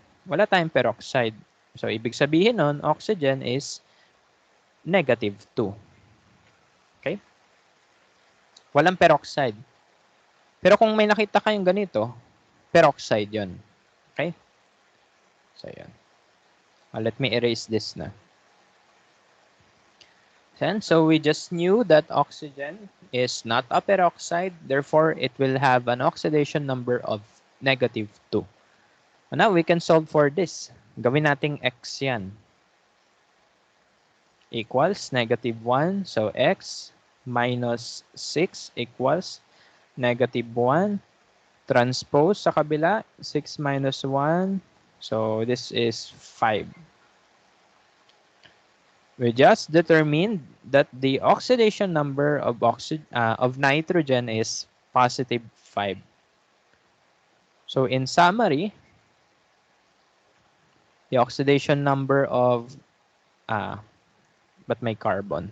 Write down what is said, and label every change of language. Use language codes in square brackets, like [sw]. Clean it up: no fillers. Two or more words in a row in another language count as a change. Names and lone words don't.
[tl] Wala tayong peroxide. So, ibig sabihin nun, [en] oxygen is -2. [tl] Okay? Walang peroxide. Pero kung may nakita kayong ganito, peroxide yon. Okay? So, yan. [en] Let me erase this na. And so, we just knew that oxygen is not a peroxide. Therefore, it will have an oxidation number of -2. And now, we can solve for this. [tl] Gawin nating x yan. [en] Equals -1. So, x minus 6 equals -1. [tl] Transpose sa kabila, 6 minus 1. [en] So, this is 5. We just determined that the oxidation number of nitrogen is +5. So, in summary, the oxidation number of but may carbon.